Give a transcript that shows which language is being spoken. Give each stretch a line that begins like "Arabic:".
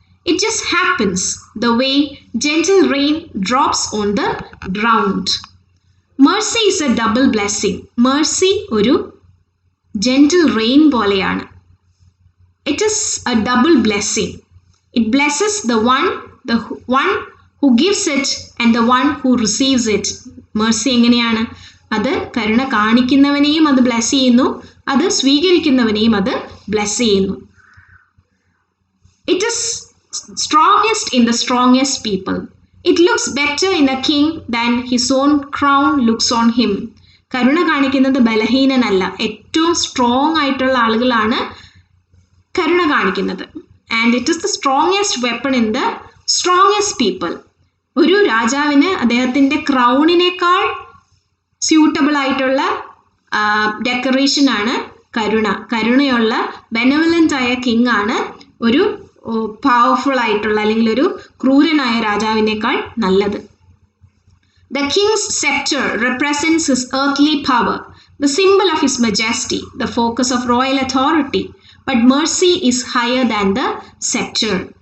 English: It just happens the way gentle rain drops on the ground. Mercy is a double blessing.
Malayalam: Mercy ഒരു gentle rain പോലെയാണ്.
English: It is a double blessing. It blesses the one who gives it and the one who receives it.
Malayalam: Mercy എങ്ങനെയാണ്? അത് കരുണ കാണിക്കുന്നവനെയും അത് bless ചെയ്യുന്നു, അത് സ്വീകരിക്കുന്നവനെയും അത് bless ചെയ്യുന്നു.
English: It is strongest in the strongest people. It looks better in a king than his own crown looks on him.
Malayalam: കരുണ കാണിക്കുന്നത് ബലഹീനനല്ല, ഏറ്റവും strong ആയിട്ടുള്ള ആളുകളാണ് കരുണ കാണിക്കുന്നത്.
English: And it is the strongest weapon in the strongest people.
Malayalam: ഒരു രാജാവിന് അദ്ദേഹത്തിൻ്റെ ക്രൗണിനേക്കാൾ suitable ആയിട്ടുള്ള ഡെക്കറേഷനാണ് കരുണ. കരുണയുള്ള ബെനവലൻ്റ് ആയ കിങ് ആണ് ഒരു പവർഫുൾ ആയിട്ടുള്ള അല്ലെങ്കിൽ ഒരു ക്രൂരനായ രാജാവിനേക്കാൾ നല്ലത്.
English: The king's scepter represents his earthly power, the symbol of his majesty, the focus of royal authority. But mercy is higher than the scepter.